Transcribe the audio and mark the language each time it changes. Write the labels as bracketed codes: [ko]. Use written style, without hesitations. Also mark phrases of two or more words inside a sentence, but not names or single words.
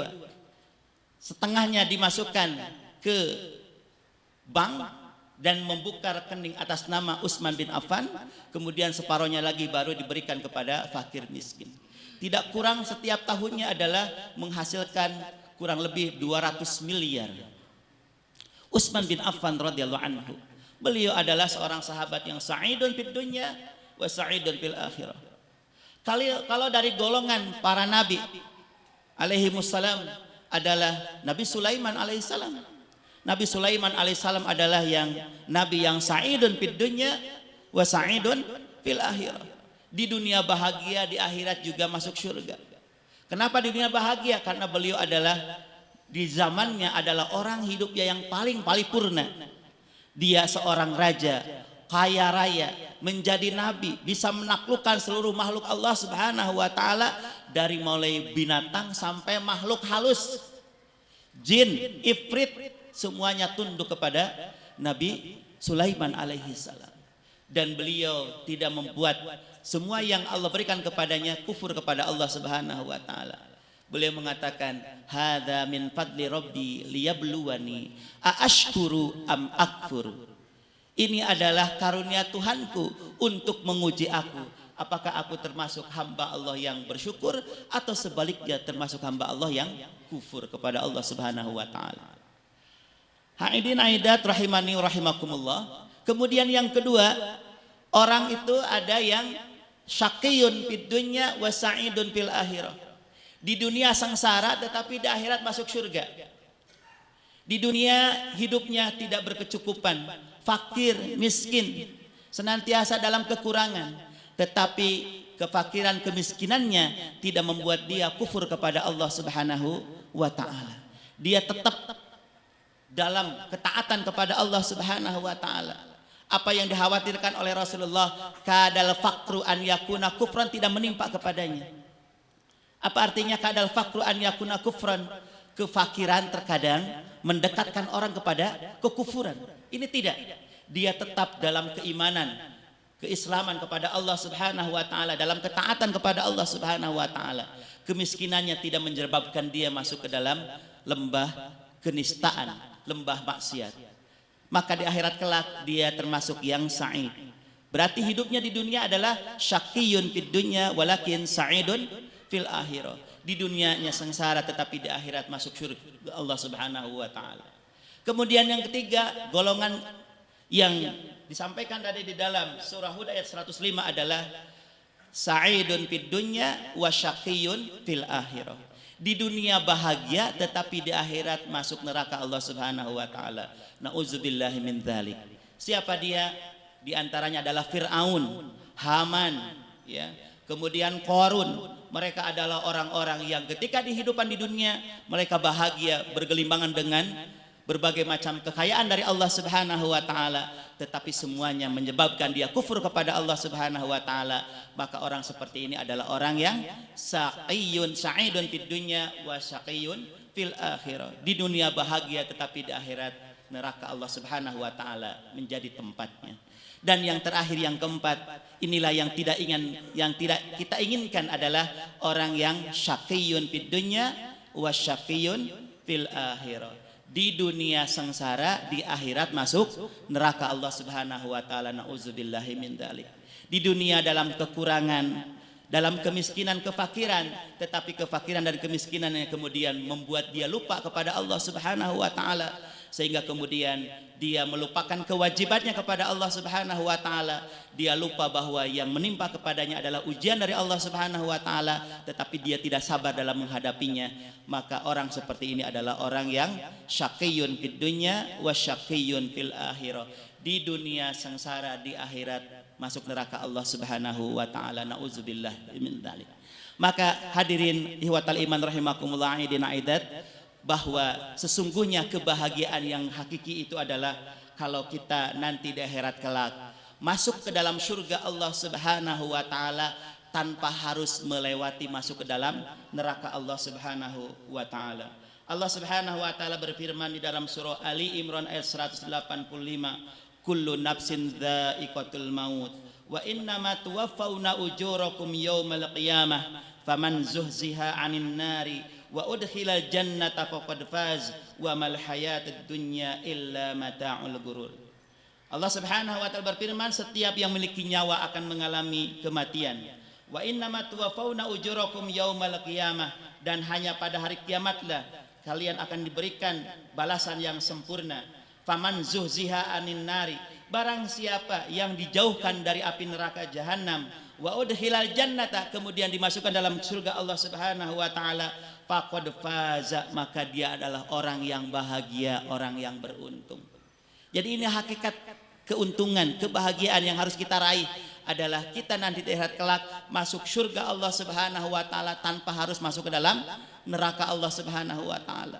[id] Setengahnya dimasukkan ke bank dan membuka rekening atas nama Utsman bin Affan, kemudian separohnya lagi baru diberikan kepada fakir miskin. Tidak kurang setiap tahunnya adalah menghasilkan kurang lebih 200 miliar. Utsman bin Affan [ar] رضي الله عنه, [id] beliau adalah seorang sahabat yang [ar] سعيد في الدنيا وسعيد في الآخرة. [id] Kalau dari golongan para nabi [ar] عليه السلام [id] adalah Nabi Sulaiman alaihissalam. Nabi Sulaiman alaihissalam adalah yang nabi yang [ar] سعيد في الدنيا وسعيد في الآخرة. [id] Di dunia bahagia, di akhirat juga masuk surga. Kenapa di dunia bahagia? Karena beliau adalah di zamannya adalah orang hidupnya yang paling paripurna. Dia seorang raja, kaya raya, menjadi nabi, bisa menaklukkan seluruh makhluk Allah [ar] سبحانه وتعالى, [id] dari mulai binatang sampai makhluk halus, jin, ifrit, semuanya tunduk kepada Nabi Sulaiman [ar] عليه السلام. [id] Dan beliau tidak membuat semua yang Allah berikan kepadanya kufur kepada Allah [ar] سبحانه وتعالى. [id] Beliau mengatakan, [ar] هذا من فضل ربي ليبلوني أأشكر أم أكفر. [id] Ini adalah karunia Tuhanku untuk menguji aku, apakah aku termasuk hamba Allah yang bersyukur atau sebaliknya termasuk hamba Allah yang kufur kepada Allah Subhanahu wa taala. [ar] حاضرين عائدات رحمني ورحمكم الله. [id] Kemudian yang kedua, orang itu ada yang [ar] شقي في الدنيا وسعيد في الآخرة. [id] Di dunia sengsara tetapi di akhirat masuk surga. Di dunia hidupnya tidak berkecukupan, fakir, miskin, senantiasa dalam kekurangan, tetapi kefakiran kemiskinannya tidak membuat dia kufur kepada Allah [ar] سبحانه وتعالى. [id] Dia tetap dalam ketaatan kepada Allah [ar] سبحانه وتعالى. [id] Apa yang dikhawatirkan oleh Rasulullah, [ar] كاد الفقر أن يكون كفرا, [id] tidak menimpa kepadanya. Apa artinya [ar] كاد الفقر أن يكون كفرا? [id] kefakiran terkadang mendekatkan orang kepada kekufuran. Ini tidak. Dia tetap dalam keimanan, keislaman kepada Allah [ar] سبحانه وتعالى, [id] dalam ketaatan kepada Allah [ar] سبحانه وتعالى. [id] Kemiskinannya tidak menyebabkan dia masuk ke dalam lembah kenistaan, lembah maksiat. Maka di akhirat kelak dia termasuk yang sa'id. Berarti hidupnya di dunia adalah [ar] شقي في الدنيا ولكن سعيد في الآخرة. [id] Di dunianya sengsara tetapi di akhirat masuk surga Allah [ar] سبحانه وتعالى. [id] Kemudian yang ketiga, golongan yang disampaikan tadi di dalam surah Hud ayat 105 adalah [ar] سعيد في الدنيا وشقي في الآخرة. [id] Di dunia bahagia tetapi di akhirat masuk neraka Allah [ar] سبحانه وتعالى. نعوذ بالله من ذلك. [id] Siapa dia? Di antaranya adalah Fir'aun, Haman, ya. Kemudian Qarun. Mereka adalah orang-orang yang ketika di kehidupan di dunia mereka bahagia, bergelimbangan dengan berbagai macam kekayaan dari Allah [ar] سبحانه وتعالى, [id] tetapi semuanya menyebabkan dia kufur kepada Allah [ar] سبحانه وتعالى. [id] Maka orang seperti ini adalah orang yang [ar] سعيد في الدنيا وشقي في الآخرة. [id] Di dunia bahagia tetapi di akhirat neraka Allah [ar] سبحانه وتعالى [id] menjadi tempatnya. Dan yang terakhir, yang keempat, inilah yang tidak kita inginkan adalah orang yang [ar] شقي في الدنيا وشقي في الآخرة. [id] Di dunia sengsara, di akhirat masuk neraka Allah [ar] سبحانه وتعالى. نعوذ بالله من ذلك. [id] Di dunia dalam kekurangan, dalam kemiskinan, kefakiran, tetapi kefakiran dan kemiskinan yang kemudian membuat dia lupa kepada Allah [ar] سبحانه وتعالى, [id] sehingga kemudian dia melupakan kewajibannya kepada Allah [ar] سبحانه وتعالى. [id] Dia lupa bahwa yang menimpa kepadanya adalah ujian dari Allah [ar] سبحانه وتعالى, [id] tetapi dia tidak sabar dalam menghadapinya. Maka orang seperti ini adalah orang yang [ar] شقي في الدنيا وشقي في الآخرة. [id] Di dunia sengsara, di akhirat masuk neraka Allah [ar] سبحانه وتعالى. نعوذ بالله من ذلك. [id] Maka hadirin [ar] إخوة الإيمان رحمكم الله عائدين عائدات, [id] bahwa sesungguhnya kebahagiaan yang hakiki itu adalah kalau kita nanti di akhirat kelak masuk ke dalam surga Allah [ar] سبحانه وتعالى [id] tanpa harus melewati masuk ke dalam neraka Allah [ar] سبحانه وتعالى. [id] Allah [ar] سبحانه وتعالى [id] berfirman di dalam surah Ali Imran ayat 185, [ar] كل نفس ذائقة الموت وإنما توفون أجوركم يوم القيامة فمن زحزح عن النار وأدخل الجنة فقد فاز وما الحياة الدنيا إلا متاع الغرور. [id] Allah [ar] سبحانه وتعالى [id] berfirman, setiap yang memiliki nyawa akan mengalami kematian. [ar] وإنما توفون أجوركم يوم القيامة, [id] dan hanya pada hari kiamatlah kalian akan diberikan balasan yang sempurna. [ar] فمن زحزح عن النار, [id] barang siapa yang dijauhkan dari api neraka jahanam, [ar] وأدخل الجنة, [id] kemudian dimasukkan dalam surga Allah [ar] سبحانه وتعالى, فقد فاز, [id] maka dia adalah orang yang bahagia, orang yang beruntung. Jadi ini hakikat keuntungan, kebahagiaan yang harus kita raih adalah kita nanti di akhirat kelak masuk surga Allah [ar] سبحانه وتعالى [id] tanpa harus masuk ke dalam neraka Allah [ar] سبحانه وتعالى.